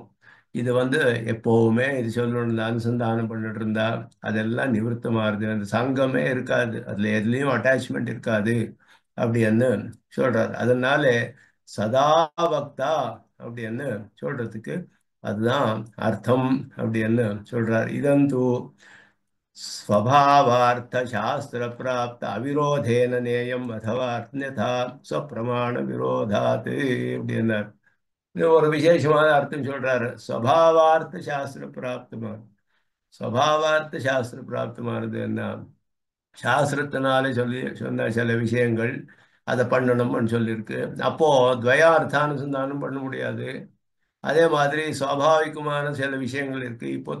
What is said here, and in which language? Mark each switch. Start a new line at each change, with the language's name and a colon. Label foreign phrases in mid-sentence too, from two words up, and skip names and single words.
Tamil: இது எப்பவுமே இது சொல்லணும் அனுசந்தானம் பண்ணிட்டு இருந்தா அதெல்லாம் நிவர்த்தமாறுது. அந்த சங்கமே இருக்காது, அதுல எதுலயும் அட்டாச்மெண்ட் இருக்காது அப்படின்னு சொல்றாரு. அதனால சதா பக்தா அப்படின்னு சொல்றதுக்கு அதுதான் அர்த்தம் அப்படின்னு சொல்றார்.
Sanskrit: இதந்து स्वभावार्थ शास्त्र प्राप्त अविरोधेन நேயம் अथवा अन्यथा स्वप्रमाण विरोधात् அப்படின்னார்.
Tamil: இது ஒரு விசேஷமான அர்த்தம் சொல்றாரு. ஸ்வபாவார்த்த சாஸ்திர பிராப்தமான ஸ்வபாவார்த்த சாஸ்திர பிராப்தமானது என்ன? சாஸ்திரத்தினாலே சொன்ன சில விஷயங்கள் அதை பண்ணணும்னு சொல்லியிருக்கு. அப்போ துவயார்த்தானுசந்தானம் பண்ண முடியாது. அதே மாதிரி சுவாபாவிகமான சில விஷயங்கள் இருக்கு.